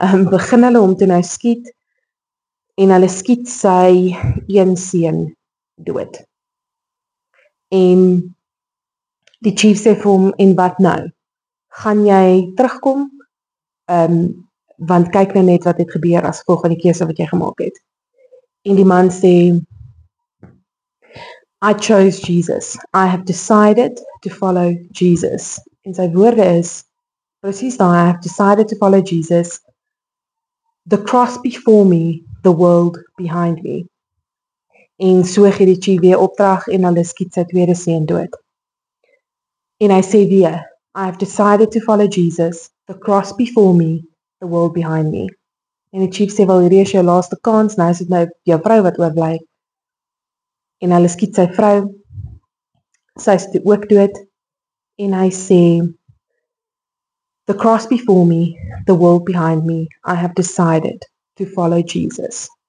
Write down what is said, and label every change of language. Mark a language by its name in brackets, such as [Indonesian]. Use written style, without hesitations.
[Afrikaans] Begin hulle hom toe nou skiet en hulle skiet sy een seun dood. En die chief sê vir hom, en wat nou? Gaan jy terugkom? Want kyk nou net wat het gebeur as gevolg van die keuse wat jy gemaak het. En die man sê, [English] I chose Jesus. I have decided to follow Jesus. [Afrikaans] En sy woorde is, presies daar, [English] I have decided to follow Jesus. The cross before me, the world behind me. [Afrikaans] En so gee die chief weer opdrag en hulle skiet sy tweede seun dood. En hy sê weer, [English] I have decided to follow Jesus. The cross before me, the world behind me. [Afrikaans] En die chief sê, wel hierdie is jou laaste kans, nou is dit nou jou vrou wat oorbly. En hulle skiet sy vrou, sy is toe ook dood, en hy sê, [English] the cross before me, the world behind me, I have decided to follow Jesus.